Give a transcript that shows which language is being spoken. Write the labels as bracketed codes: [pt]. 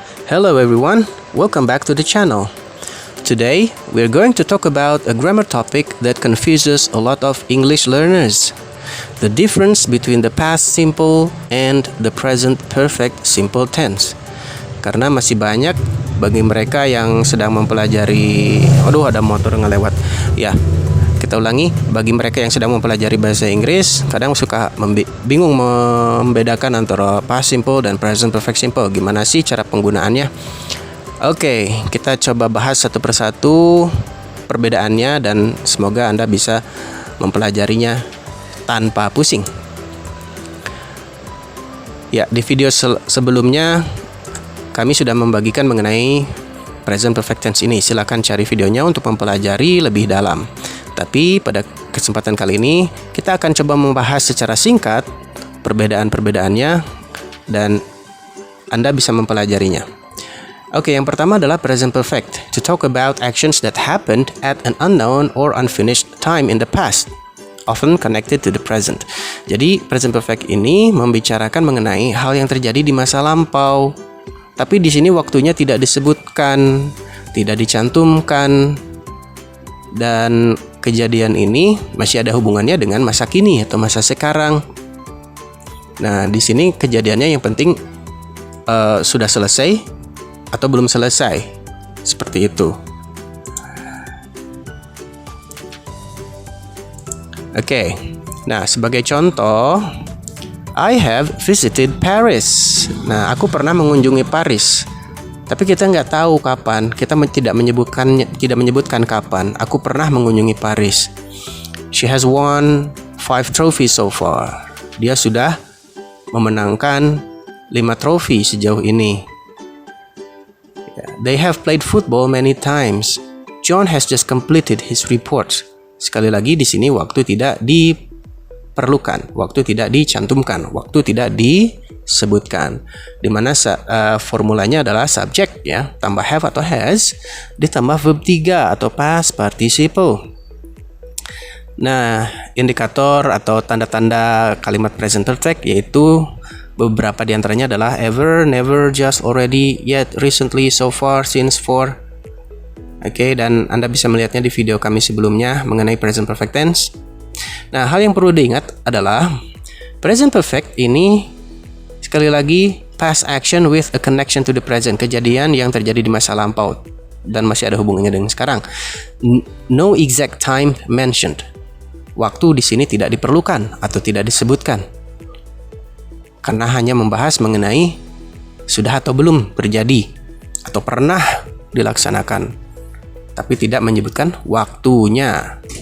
[en] Hello everyone, welcome back to the channel. Today, we're going to talk about a grammar topic that confuses a lot of English learners. The difference between the past simple and the present perfect simple tense. [id] Karena masih banyak bagi mereka yang sedang mempelajari, ada motor ngelewat. Ya, kita ulangi, bagi mereka yang sedang mempelajari bahasa Inggris, kadang suka bingung membedakan antara past simple dan present perfect simple. Gimana sih cara penggunaannya? Oke, kita coba bahas satu persatu perbedaannya dan semoga Anda bisa mempelajarinya tanpa pusing. Ya, di video sebelumnya kami sudah membagikan mengenai present perfect tense ini. Silakan cari videonya untuk mempelajari lebih dalam. Tapi pada kesempatan kali ini kita akan coba membahas secara singkat perbedaan-perbedaannya dan Anda bisa mempelajarinya. Oke, yang pertama adalah present perfect. [en] To talk about actions that happened at an unknown or unfinished time in the past, often connected to the present. [id] Jadi, present perfect ini membicarakan mengenai hal yang terjadi di masa lampau. Tapi di sini waktunya tidak disebutkan, tidak dicantumkan, dan kejadian ini masih ada hubungannya dengan masa kini atau masa sekarang. Nah, di sini kejadiannya yang penting sudah selesai atau belum selesai, seperti itu. Oke, nah sebagai contoh, [en] I have visited Paris. [id] Nah, aku pernah mengunjungi Paris. Tapi kita nggak tahu kapan. Kita tidak menyebutkan kapan. Aku pernah mengunjungi Paris. [en] She has won 5 trophies so far. [id] Dia sudah memenangkan 5 trofi sejauh ini. [en] They have played football many times. John has just completed his report. [id] Sekali lagi di sini waktu tidak diperlukan, waktu tidak dicantumkan, waktu tidak disebutkan. Di mana formulanya adalah subject ya, tambah have atau has, ditambah verb 3 atau past participle. Nah, indikator atau tanda-tanda kalimat present perfect yaitu beberapa di antaranya adalah ever, never, just, already, yet, recently, so far, since, for. Oke, dan Anda bisa melihatnya di video kami sebelumnya mengenai present perfect tense. Nah, hal yang perlu diingat adalah present perfect ini sekali lagi [en] past action with a connection to the present, [id] kejadian yang terjadi di masa lampau dan masih ada hubungannya dengan sekarang. [en] No exact time mentioned. [id] Waktu di sini tidak diperlukan atau tidak disebutkan. Karena hanya membahas mengenai sudah atau belum terjadi atau pernah dilaksanakan, tapi tidak menyebutkan waktunya.